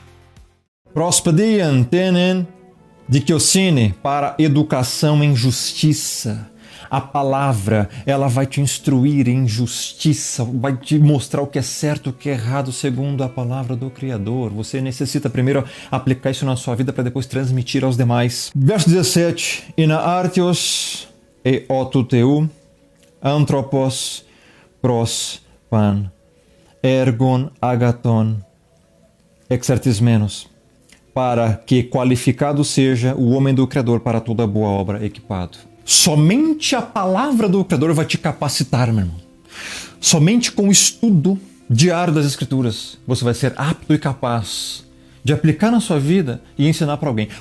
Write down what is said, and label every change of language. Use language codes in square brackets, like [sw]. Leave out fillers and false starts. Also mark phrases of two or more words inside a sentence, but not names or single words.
[el] πρὸς παιδείαν τὴν ἐν δικαιοσύνῃ [pt] para educação em justiça. A palavra, ela vai te instruir em justiça, vai te mostrar o que é certo, o que é errado, segundo a palavra do Criador. Você necessita primeiro aplicar isso na sua vida para depois transmitir aos demais. Verso 17. [el] ἵνα ἄρτιος ᾖ ὁ τοῦ θεοῦ ἄνθρωπος πρὸς πᾶν ἔργον ἀγαθὸν ἐξηρτισμένος, [pt] para que qualificado seja o homem do Criador para toda boa obra equipado. Somente a palavra do Criador vai te capacitar, meu irmão. Somente com o estudo diário das Escrituras você vai ser apto e capaz de aplicar na sua vida e ensinar para alguém.